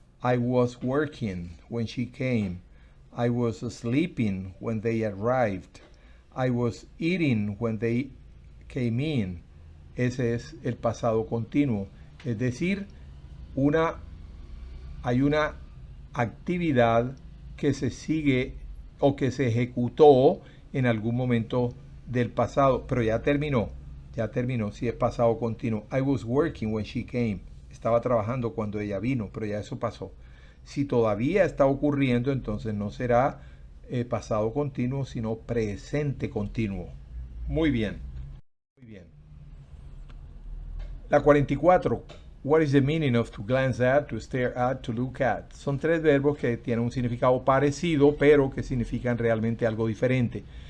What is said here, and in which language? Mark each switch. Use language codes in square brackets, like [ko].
[en] I was working when she came. I was sleeping when they arrived. I was eating when they came in. [es] Ese es el pasado continuo. Es decir, hay una actividad que se sigue o que se ejecutó en algún momento del pasado, pero ya terminó, si es pasado continuo. [en] I was working when she came. [es] Estaba trabajando cuando ella vino, pero ya eso pasó. Si todavía está ocurriendo, entonces no será pasado continuo, sino presente continuo. Muy bien. La 44. [en] What is the meaning of to glance at, to stare at, to look at? [es] Son tres verbos que tienen un significado parecido, pero que significan realmente algo diferente.